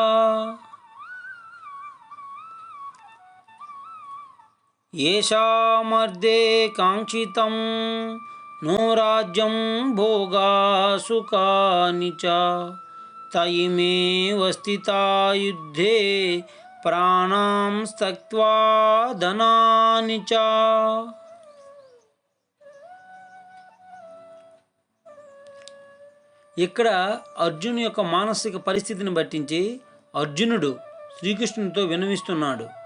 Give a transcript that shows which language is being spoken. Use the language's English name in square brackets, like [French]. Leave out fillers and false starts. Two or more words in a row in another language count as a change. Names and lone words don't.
[Sanskrit] येषामर्थे काङ्क्षितं नो राज्यं भोगा सुखानि च तयिमेव स्थिता युद्धे ప్రాణం త్యక్త్వా ధనాని చ. [Telugu] ఇక్కడ అర్జును యొక్క మానసిక పరిస్థితిని బట్టించి అర్జునుడు శ్రీకృష్ణునితో విన్నవిస్తున్నాడు.